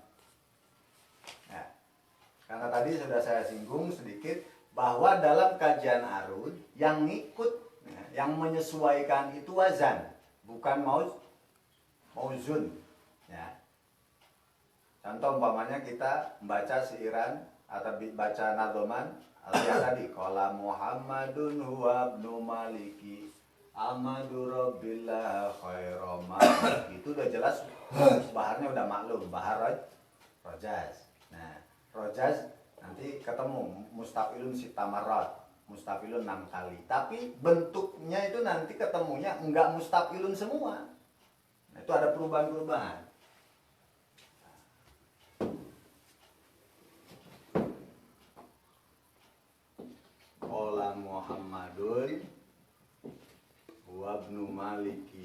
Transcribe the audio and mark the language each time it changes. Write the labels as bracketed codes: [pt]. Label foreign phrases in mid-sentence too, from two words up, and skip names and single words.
[id] Nah, karena tadi sudah saya singgung sedikit bahwa dalam kajian arud yang ngikut, yang menyesuaikan itu wazan, bukan mauzun. Ya. Contoh umpamanya kita membaca siiran atau baca nadzoman, alias tadi [ar] قال محمد هو ابن مالك أحمد ربي الله خير ما, [id] itu udah jelas, baharnya udah maklum, bahar rojaz. Nah, rojaz nanti ketemu [ar] مستفعلن ست مرات, [id] mustafilun 6 kali. Tapi bentuknya itu nanti ketemunya enggak mustafilun semua. Nah, itu ada perubahan-perubahan. [ar] قال محمد وابن مالك.